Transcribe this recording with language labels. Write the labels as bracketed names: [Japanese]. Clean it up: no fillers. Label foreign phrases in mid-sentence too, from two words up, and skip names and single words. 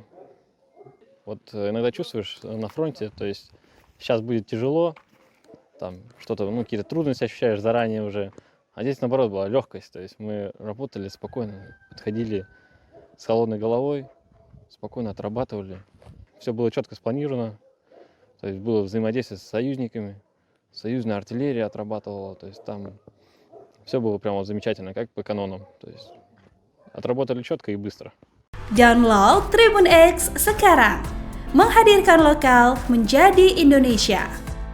[Russian] Вот иногда чувствуешь на фронте, то есть сейчас будет тяжело, там что-то, какие-то трудности ощущаешь заранее уже, а здесь наоборот была легкость, то есть мы работали спокойно, подходили с холодной головой, спокойно отрабатывали. Все было четко спланировано, то есть было взаимодействие с союзниками, союзная артиллерия отрабатывала, то есть там все было прямо замечательно, как по канонам. То есть отработали четко и быстро. [Indonesian] Download Tribun X sekarang, menghadirkan lokal menjadi Indonesia.